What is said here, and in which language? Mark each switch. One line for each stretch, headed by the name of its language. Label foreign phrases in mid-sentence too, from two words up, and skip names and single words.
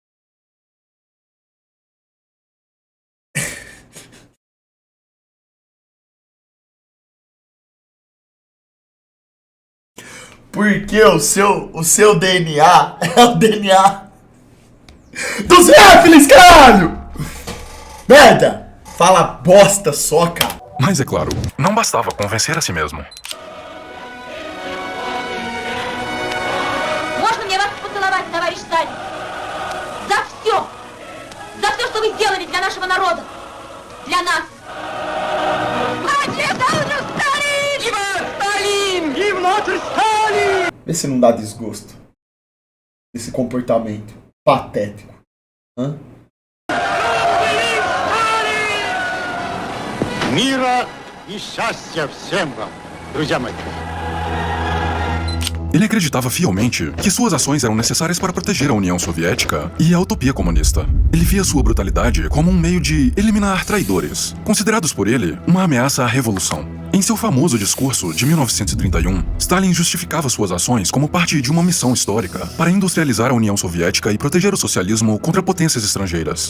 Portuguese: Porque o seu DNA é o DNA dos Réfilis, caralho! Merda! Fala bosta só, cara. Mas é claro, não bastava convencer a si mesmo.
Russian: Можно мне вас поцеловать, товарищ Сталин? За все! За все, что вы сделали для нашего народа! Для нас!
Portuguese: Vê se não dá desgosto. Esse comportamento patético. Hã?
Russian: Мира и счастья всем вам, друзья мои.
Portuguese: Ele acreditava fielmente que suas ações eram necessárias para proteger a União Soviética e a utopia comunista. Ele via sua brutalidade como um meio de eliminar traidores, considerados por ele uma ameaça à revolução. Em seu famoso discurso de 1931, Stalin justificava suas ações como parte de uma missão histórica para industrializar a União Soviética e proteger o socialismo contra potências estrangeiras.